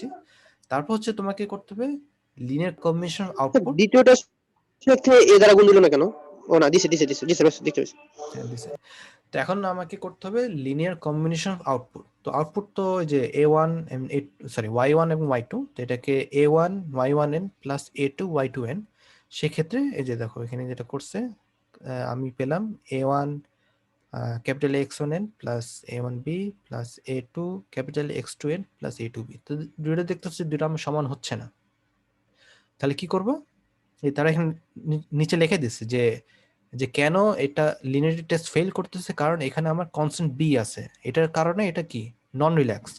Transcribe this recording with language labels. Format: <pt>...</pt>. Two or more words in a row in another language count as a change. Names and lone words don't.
<bn>তারপর হচ্ছে তোমাকে করতে হবে</bn> <en>linear combination output.</en> <bn>দ্বিতীয়টা সাথে A দ্বারা গুণ দিল না কেন? ও না, দিছে দেখতে পাচ্ছি। হ্যাঁ দিছে। তো এখন আমাকে করতে হবে</bn> <en>linear combination of output.</en> <bn>তো আউটপুট তো ওই যে a1 সরি y1 এবং y2, তো এটাকে</bn> <en>a1 y1n plus a2 y2n.</en> <bn>সেক্ষেত্রে এই যে দেখো এখানে যেটা করছে আমি পেলাম</bn> <en>a1 capital x1n plus a1b plus a2 capital x2n plus a2b.</en> <bn>তো দুটো দেখতে হচ্ছে দুটো আমার সমান হচ্ছে না, তাহলে কি করব? এই তারা এখানে নিচে লিখে দিচ্ছে যে কেন এটা</bn> <en>linearity test fail</en> <bn>করতেছে, কারণ এখানে আমার কনস্ট্যান্ট বি আছে, এটার কারণে এটা কি</bn> <en>non relaxed.</en>